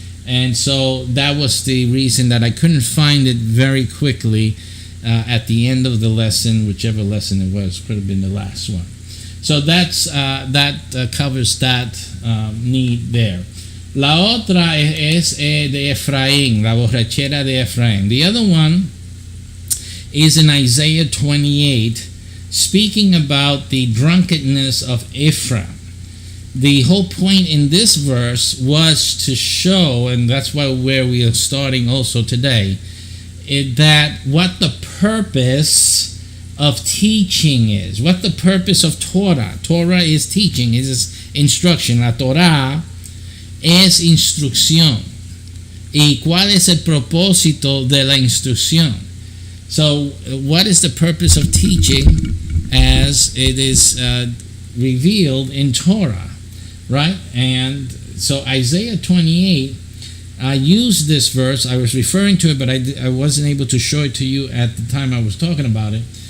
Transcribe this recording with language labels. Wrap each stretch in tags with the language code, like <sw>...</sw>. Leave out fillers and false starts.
<en>And so that was the reason that I couldn't find it very quickly at the end of the lesson, whichever lesson it was, could have been the last one. So that covers that need there.</en> <es>La otra es de Efraín, la borrachera de Efraín.</es> <en>The other one is in Isaiah 28, speaking about the drunkenness of Ephraim. The whole point in this verse was to show, and that's where we are starting also today, that what the purpose of teaching is, what the purpose of Torah. Torah is teaching, is instruction.</en> <es>La Torah es instrucción. ¿Y cuál es el propósito de la instrucción?</es> <en>So, what is the purpose of teaching as it is revealed in Torah? Right? And so Isaiah 28, I used this verse. I was referring to it, but I wasn't able to show it to you at the time I was talking about it.</en>